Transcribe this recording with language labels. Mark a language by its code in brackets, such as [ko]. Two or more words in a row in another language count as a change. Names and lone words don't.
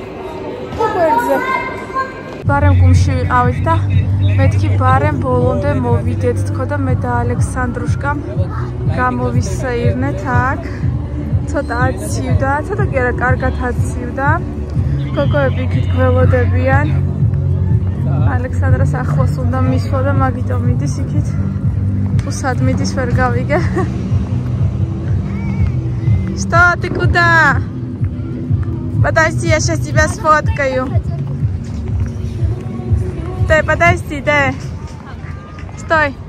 [ka] ბარემ გუმში ვიყავით და მეთქი ბარემ ბოლომდე მოვიდეთ თქო და მე და ალექსანდრუშკამ გამოვისეირნეთ აქ. ცოტა აცივდა, ცოტა კი არა, კარგად აცივდა. გოგოები იქით გველოდებიან. ალექსანდრას ახლოს უნდა მისვლა და მაგიტომ მიდის იქით. თუ სად მიდის ვერ გავიგე. [ru] Что ты куда? Подожди, я сейчас тебя сфоткаю. Подожди, да. Стой.